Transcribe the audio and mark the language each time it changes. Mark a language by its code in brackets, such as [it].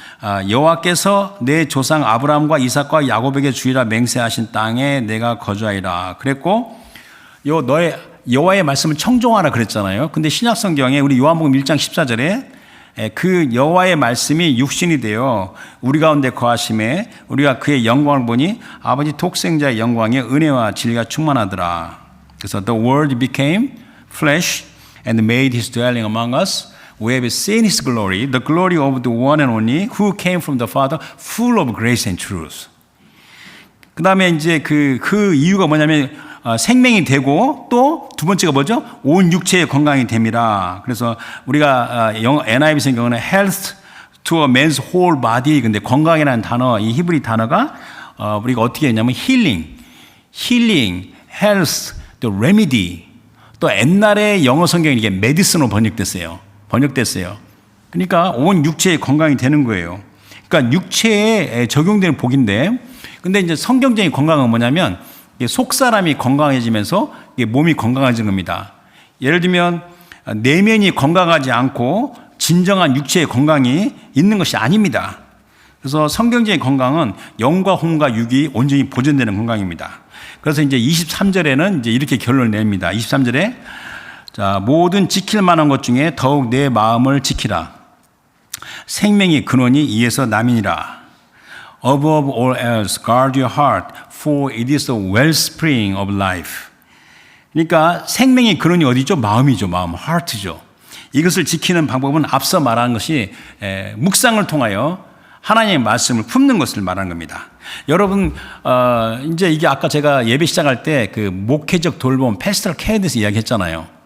[ko] 여호와께서 내 조상 아브라함과 이삭과 야곱에게 주리라 맹세하신 땅에 내가 거주하리라 그랬고, 너의 여호와의 말씀을 청종하라 그랬잖아요. 근데 신약 성경에 우리 요한복음 1장 14절에 그 여호와의 말씀이 육신이 되어 우리 가운데 거하심에 우리가 그의 영광을 보니 아버지 독생자의 영광에 은혜와 진리가 충만하더라. [en] 그래서 the word became flesh and made his dwelling among us. We have seen his glory, the glory of the one and only who came from the Father, full of grace and truth. [ko] 그 다음에 이제 그 이유가 뭐냐면 생명이 되고 또 두 번째가 뭐죠? 온 육체의 건강이 됨이라. 그래서 우리가 NIV 성경은 [en] health to a man's whole body. [ko] 근데 건강이라는 단어, 이 히브리 단어가 우리가 어떻게 했냐면 healing, health, 또 remedy. 또 옛날에 영어 성경이 이게 medicine으로 번역됐어요. 그러니까 온 육체의 건강이 되는 거예요. 그러니까 육체에 적용되는 복인데, 근데 이제 성경적인 건강은 뭐냐면 속 사람이 건강해지면서 몸이 건강해지는 겁니다. 예를 들면 내면이 건강하지 않고 진정한 육체의 건강이 있는 것이 아닙니다. 그래서 성경적인 건강은 영과 혼과 육이 온전히 보존되는 건강입니다. 그래서 이제 23절에는 이제 이렇게 결론을 냅니다. 23절에 자, 모든 지킬 만한 것 중에 더욱 내 마음을 지키라. 생명의 근원이 이에서 남이니라. [en] Above all else, guard your heart, for it is the wellspring of life. [ko] 그러니까 생명의 근원이 어디죠? 마음이죠. 마음, heart죠. 이것을 지키는 방법은 앞서 말한 것이 묵상을 통하여 하나님의 말씀을 품는 것을 말하는 겁니다. 여러분, 이제 이게 아까 제가 예배 시작할 때 그 목회적 돌봄, 패스터럴 케어에 대해서 이야기했잖아요.